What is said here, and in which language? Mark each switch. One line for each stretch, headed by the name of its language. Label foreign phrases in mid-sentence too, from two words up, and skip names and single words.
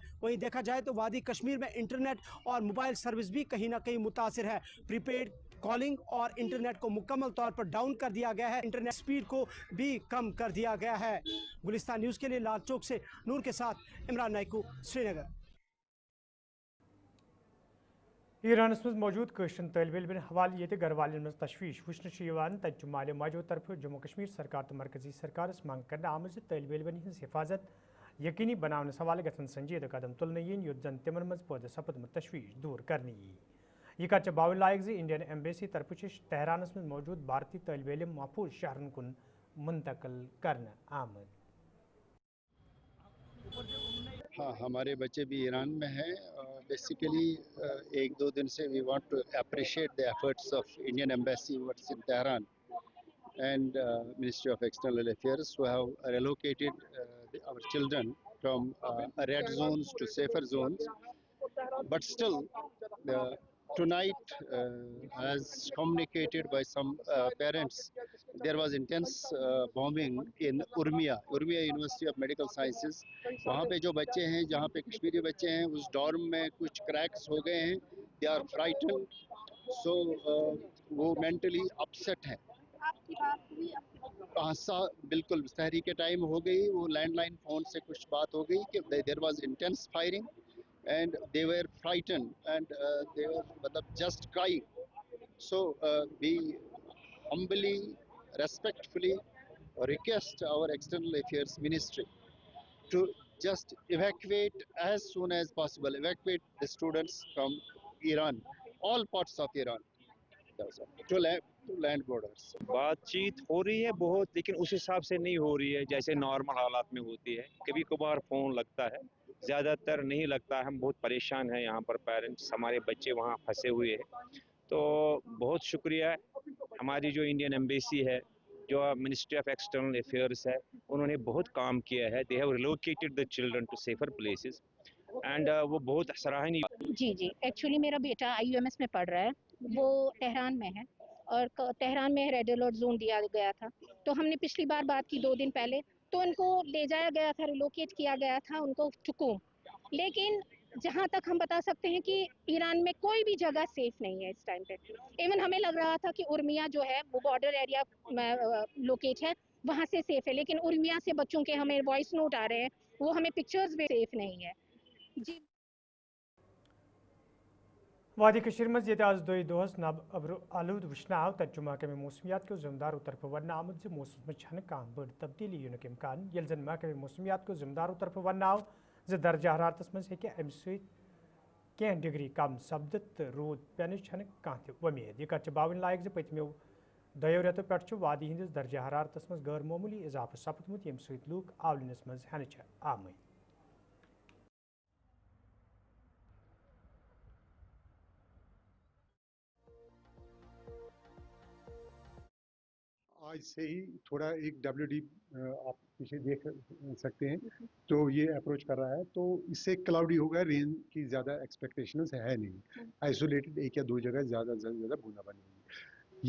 Urdu: وہیں دیکھا جائے تو وادی کشمیر میں انٹرنیٹ اور موبائل سروس بھی کہیں نہ کہیں متاثر ہے. پری پیڈ کالنگ اور انٹرنیٹ کو مکمل طور پر ڈاؤن کر دیا گیا ہے، انٹرنیٹ اسپیڈ کو بھی کم کر دیا گیا ہے. گلستان نیوز کے لیے لال چوک سے نور کے ساتھ عمران نائیکو، سری نگر.
Kashmiri: ایرانس مز موجود قشرن طالب علم حوالہ یہ گھر والن مز تشویش وچھنے تت مالے ماجو طرف جموں کشمیر سرکار تو مرکزی سرکارس منگ کرنے آمت طالب علمن ہز حفاظت یقینی بناونس حوالہ گھن سنجیدہ قدم تلنے ین یوت زن تمن مز پودہ سپدمت تشویش دور کرنے یہ کت باون لائق زِ انڈین ایمبیسی طرف تہرانس مز موجود بھارتی طالب علم محفوظ شہرن کن منتقل کرنے آمد.
Urdu: ہاں ہمارے بچے بھی ایران میں ہیں.
English: بیسیکلی
Urdu: ایک دو دن سے
English: we want to appreciate the efforts of Indian Embassy towards in Tehran and Ministry of External Affairs who have relocated our children from red zones to safer zones. But still, tonight, as communicated by some parents, there was intense bombing in Urmia University of Medical Sciences.
Urdu: وہاں پہ جو بچے ہیں جہاں پہ کشمیری بچے ہیں اس ڈورم میں کچھ کریکس ہو گئے ہیں.
English: they are frightened, so
Urdu: وہ مینٹلی اپسیٹ ہیں. بالکل سحری کے ٹائم ہو گئی, وہ لینڈ لائن فون سے کچھ بات ہو گئی کہ
English: there was intense firing and they were frightened and they were just crying. So we humbly, respectfully request our External Affairs Ministry to just evacuate as soon as possible, evacuate the students from Iran, all parts of Iran, to land borders.
Urdu: بات چیت ہو رہی ہے بہت, لیکن اس حساب سے نہیں ہو رہی ہے جیسے نارمل حالات میں ہوتی ہے. کبھی کبھار فون لگتا ہے, زیادہ تر نہیں لگتا. ہم بہت پریشان ہیں یہاں پر, پیرنٹس, ہمارے بچے وہاں پھنسے ہوئے ہیں. تو بہت شکریہ ہماری جو انڈین ایمبیسی ہے, جو منسٹری آف ایکسٹرنل افیئرس ہے, انہوں نے بہت کام کیا ہے.
English: they have relocated the children to safer places and
Urdu: وہ بہت سراہنی. جی ایکچولی میرا بیٹا IUMS میں پڑھ رہا ہے, وہ تہران میں ہے اور تہران میں
English: red alert zone
Urdu: دیا گیا تھا. تو ہم نے پچھلی بار بات کی 2 دن پہلے, تو ان کو لے جایا گیا تھا, ریلوکیٹ کیا گیا تھا ان کو ٹکوم. لیکن جہاں تک ہم بتا سکتے ہیں کہ ایران میں کوئی بھی جگہ سیف نہیں ہے اس ٹائم پہ. ایون ہمیں لگ رہا تھا کہ ارمیا جو ہے وہ
English: border area
Urdu: لوکیٹ ہے, وہاں سے سیف ہے, لیکن ارمیا سے بچوں کے ہمیں
English: voice note
Urdu: آ رہے ہیں, وہ ہمیں پکچرز بھی سیف نہیں ہے. جی
Kashmiri: وادی کشیر مز یہ آز دوئی دہس نب ابر آلود وچھنے آو تت محکمہ موسمیات کے ذمہ داروں طرف ون آمد موسم میں چھن کھانا بڑ تبدیلی ینک امکان, یل زن محکمہ موسمیات کے ذمہ داروں طرف ون آو درجہ حرارتس مز ہیکہ امہ ست کی ڈگری کم سپدت تو رود پینچ چھن کھانا تہ ومید. یہ کت باون لائق زِ پتمو 2 ریتو پہ وادی ہندس درجہ حرارتس مز غیر معمولی اضافہ سپدمت, یم ست لوک آولنس مز ہینہ آمت.
Urdu: آج سے ہی تھوڑا ایک WD آپ پیچھے دیکھ سکتے ہیں تو یہ اپروچ کر رہا ہے, تو اس سے کلاؤڈی ہوگا, رین کی زیادہ ایکسپیکٹیشنز ہے نہیں, آئسولیٹڈ 1 یا 2 جگہ زیادہ بوندا بانی ہوگی.